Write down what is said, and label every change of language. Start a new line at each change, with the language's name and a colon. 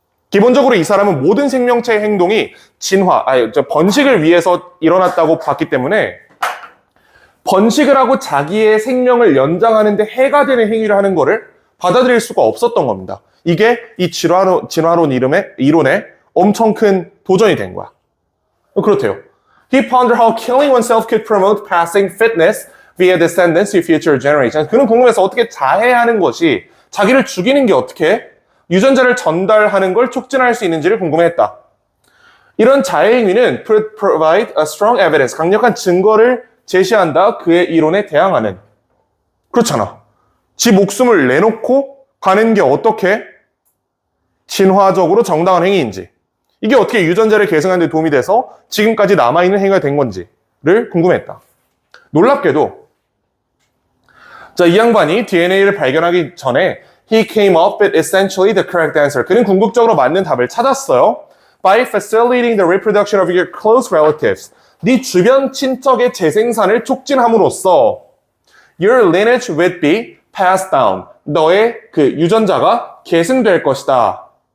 Korean: 기본적으로 이 사람은 모든 생명체의 행동이 번식을 위해서 일어났다고 봤기 때문에 번식을 하고 자기의 생명을 연장하는 데 해가 되는 행위를 하는 거를 받아들일 수가 없었던 겁니다. 이게 이 진화론 이론에 엄청 큰 도전이 된 거야. 그렇대요.
English: He pondered how killing oneself could promote passing fitness via descendants to future generations.
Korean: 그는 궁금해서 어떻게 자해하는 것이 자기를 죽이는 게 어떻게 유전자를 전달하는 걸 촉진할 수 있는지를 궁금해했다. 이런 자해 행위는
English: provide a strong evidence,
Korean: 강력한 증거를 제시한다. 그의 이론에 대항하는. 그렇잖아. 지 목숨을 내놓고 가는 게 어떻게 진화적으로 정당한 행위인지. 이게 어떻게 유전자를 계승하는 데 도움이 돼서 지금까지 남아있는 행위가 된 건지를 궁금했다. 놀랍게도 이 양반이 DNA를 발견하기 전에
English: he came up with essentially the correct answer.
Korean: 그는 궁극적으로 맞는 답을 찾았어요.
English: By facilitating the reproduction of your close relatives.
Korean: 네 주변 친척의 재생산을 촉진함으로써
English: your lineage would be passed down.
Korean: 너의 그 유전자가 계승될 것이다.